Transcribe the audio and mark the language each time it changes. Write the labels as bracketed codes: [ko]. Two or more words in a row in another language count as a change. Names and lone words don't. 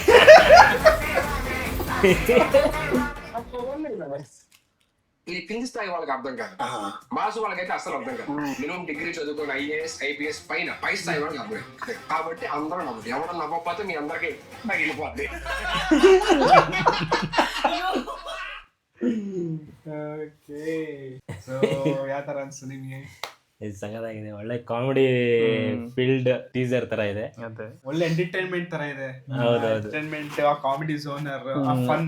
[te] ఈ కింది స్థాయి వాళ్ళకి అర్థం కాదు, మాసు వాళ్ళకైతే అసలు అర్థం కాదు. [en] minimum degree [te] చదువుకుని IAS IPS పై స్థాయి వాళ్ళకి అర్థం. కాబట్టి అందరూ నవ్వదు, ఎవరు నవ్వకపోతే మీ అందరికి తగిలిపోద్ది. [en] OK, so [kn] ಯಾವ ತರ ಅನ್ಸುತ್ತೆ ನಿಮಗೆ? ಇದು ಸಗದಾಗಿದೆ, ಒಳ್ಳೆ [en] comedy field teaser [kn] ತರ ಇದೆ. ಒಳ್ಳೆ ಎಂಟರ್ಟೈನ್ಮೆಂಟ್ ತರ ಇದೆ. ಎಂಟರ್ಟೈನ್ಮೆಂಟ್, ಆ [en] comedy genre, [kn] ಆ ಫನ್.